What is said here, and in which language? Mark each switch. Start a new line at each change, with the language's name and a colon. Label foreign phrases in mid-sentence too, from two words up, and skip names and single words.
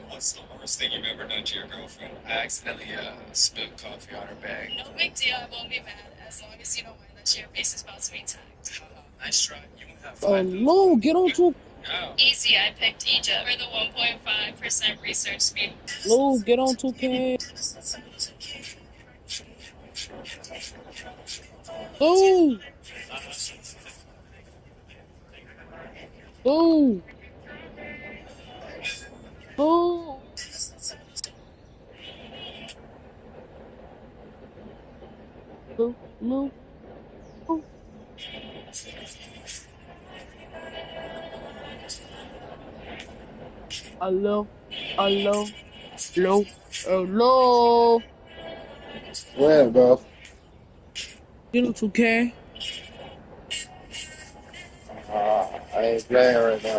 English: What's the worst thing you've ever done to your girlfriend? I accidentally spilled coffee on her bag. No big deal. I won't be mad as long as you don't mind that your face is about to be tagged. Nice try. You won't have Lou, get on to Easy, I picked Egypt for the 1.5% research speed. Lou, get on 2K. Lou. Lou. Lou. Lou. Lou. Lou. Hello. Hello. Hello. Hello. Where, bro? Get on 2K. I ain't playing right now.